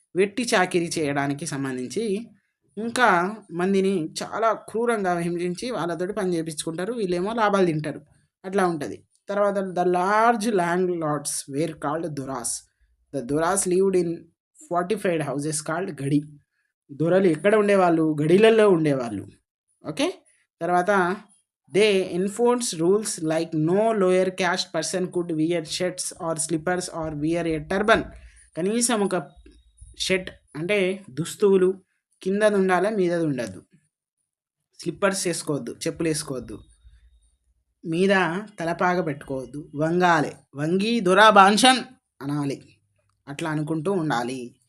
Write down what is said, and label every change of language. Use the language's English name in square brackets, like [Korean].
[Telugu] వెట్టి చాకిరీ చేయడానికి సంబంధించి ఇంకా మందిని చాలా క్రూరంగా హింసించి వాళ్ళతోటి పని చేపించుకుంటారు. వీళ్ళేమో లాభాలు తింటారు. అట్లా ఉంటది. తర్వాత [English] The large land lords were called doras. The doras lived in fortified houses called gadi. [Telugu] దొరలు ఎక్కడ ఉండేవాళ్ళు? గడిలల్లో ఉండేవాళ్ళు. ఓకే. తర్వాత [English] They enforce rules like no lower caste person could wear shirts or slippers or wear a turban. [Telugu] కనీసం ఒక షర్ట్ అంటే దుస్తువులు కిందది ఉండాలి, మీదది ఉండద్దు. స్లిప్పర్స్ వేసుకోవద్దు, చెప్పులు వేసుకోవద్దు, మీద తలపాగ పెట్టుకోవద్దు, వంగాలి, వంగి దొరాబాన్షన్ అనాలి, అట్లా అనుకుంటూ ఉండాలి.